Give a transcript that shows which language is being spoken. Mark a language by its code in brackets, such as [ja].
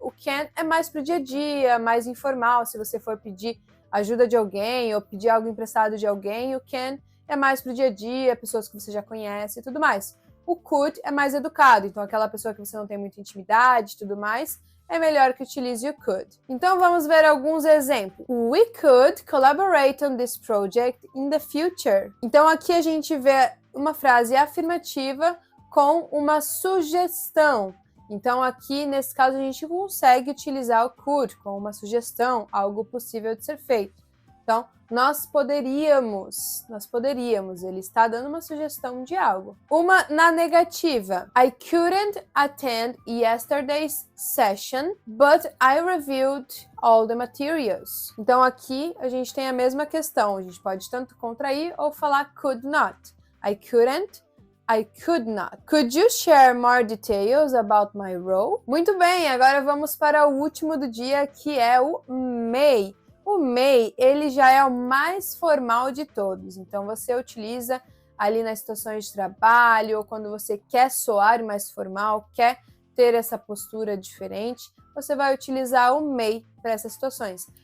[pt] O can é mais para o dia a dia, mais informal. Se você for pedir ajuda de alguém ou pedir algo emprestado de alguém, o can é mais para o dia a dia, pessoas que você já conhece e tudo mais. O could é mais educado, então aquela pessoa que você não tem muita intimidade e tudo mais, é melhor que utilize o could. Então vamos ver alguns exemplos. [en] We could collaborate on this project in the future. [pt] Então aqui a gente vê uma frase afirmativa com uma sugestão. Então aqui, nesse caso, a gente consegue utilizar o could com uma sugestão, algo possível de ser feito. Então, nós poderíamos, ele está dando uma sugestão de algo. Uma na negativa. [en] I couldn't attend yesterday's session, but I reviewed all the materials. [pt] Então aqui a gente tem a mesma questão, a gente pode tanto contrair ou falar could not. [en] I couldn't, I could not. Could you share more details about my role? [pt] Muito bem, agora vamos para o último do dia, que é o may. O may, ele já é o mais formal de todos. Então, você utiliza ali nas situações de trabalho ou quando você quer soar mais formal, quer ter essa postura diferente, você vai utilizar o may para essas situações.